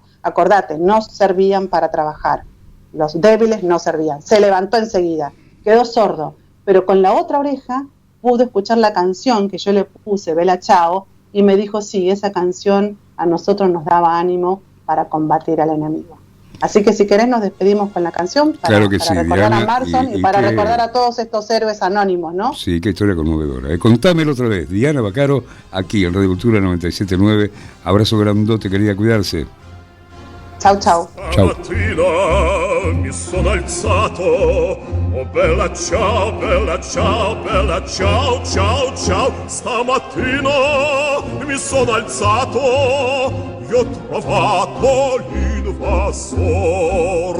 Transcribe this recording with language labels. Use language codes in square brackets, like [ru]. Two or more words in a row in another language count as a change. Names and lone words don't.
[es] Acordate, no servían para trabajar, los débiles no servían, se levantó enseguida, quedó sordo, pero con la otra oreja pudo escuchar la canción que yo le puse, Bella Ciao, y me dijo, sí, esa canción a nosotros nos daba ánimo para combatir al enemigo. Así que si querés nos despedimos con la canción para sí, recordar Diana, a Marson y para recordar a todos estos héroes anónimos, ¿no? Sí, qué historia conmovedora. Contámelo otra vez. Diana Vaccaro, aquí en Radio Cultura 97.9. Abrazo grandote, querida, cuidarse. [it] Ciao, ciao. Stamattina mi sono alzato, oh bella ciao, bella ciao, bella ciao, ciao, ciao. Stamattina mi sono alzato, io ho trovato l'invasor.